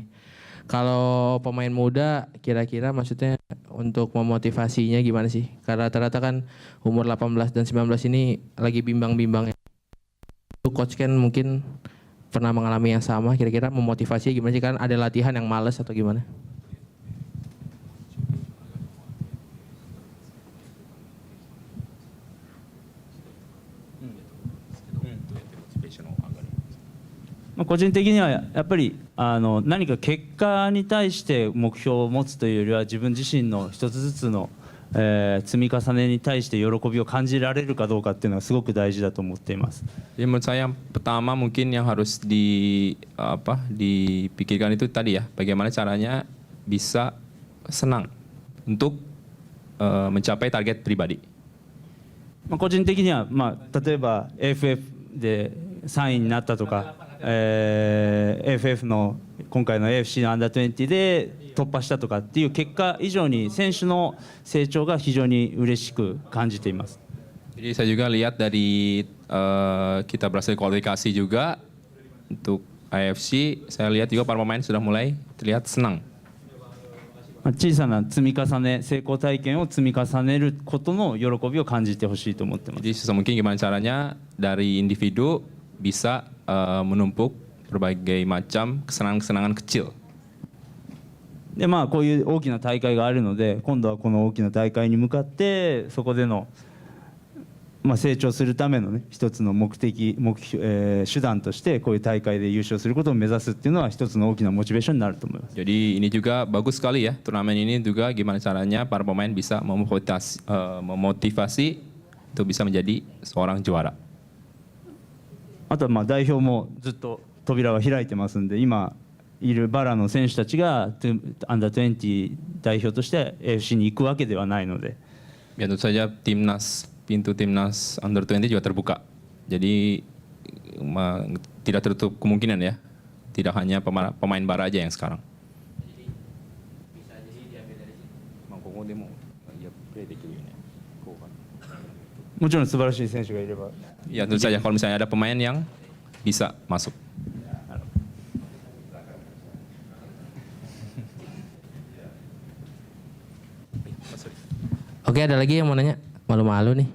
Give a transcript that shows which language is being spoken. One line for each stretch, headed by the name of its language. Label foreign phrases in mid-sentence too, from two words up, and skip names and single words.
Indonesian: Kalau pemain muda kira-kira maksudnya untuk memotivasinya gimana sih? Karena rata-rata kan umur 18 dan 19 ini lagi bimbang-bimbangnya. Coach kan mungkin pernah mengalami yang sama, kira-kira memotivasi gimana sih? Kan ada latihan yang males atau gimana?
Japanese: 個人的にはやっぱり何か結果に対して目標を持つというよりは自分自身の一つずつの、積み重ねに対して喜びを感じられるかどうかっていうのはすごく大事だと思っています。
Indonesian: Jadi menurut saya yang pertama mungkin yang harus dipikirkan itu tadi ya, bagaimana caranya bisa senang untuk mencapai target pribadi.
Japanese: 個人的には、例えば AFF で3位になったとか、AFF の今回の AFC のアンダー20で突破したとかっていう結果以上に選手の成長が非常に嬉しく感じています。
Indonesian: Jadi saya juga lihat dari kita berhasil kualifikasi juga untuk AFC, saya lihat juga para pemain sudah mulai terlihat senang.
Japanese: 小さな積み重ね、成功体験を積み重ねることの喜びを感じてほしいと思ってます。
Indonesian: Jadi sebisa mungkin gimana caranya dari individu bisa menumpuk berbagai macam kesenangan-kesenangan kecil.
Japanese: でこういう大きな大会があるので、今度はこの大きな大会に向かってそこでの、成長するためのね一つの目標、手段としてこういう大会で優勝することを目指すっていうのは一つの大きなモチベーションになると思います。
Indonesian: Jadi ini juga bagus sekali ya, turnamen ini juga gimana caranya para pemain bisa memotivasi untuk bisa menjadi seorang juara.
Japanese: あとは代表もずっと扉は開いてますんで、今いるバラの選手たちがアンダー20代表として AFC に行くわけではないので。
Indonesian: Ya tentu saja pintu timnas under 20 juga terbuka. Jadi tidak tertutup kemungkinan ya, tidak hanya pemain bara aja yang sekarang. Jadi
Japanese: もちろん素晴らしい選手がいれば。
Indonesian: Ya tentu saja kalau misalnya ada pemain yang bisa masuk. Oke, ada lagi yang mau nanya? Malu-malu nih.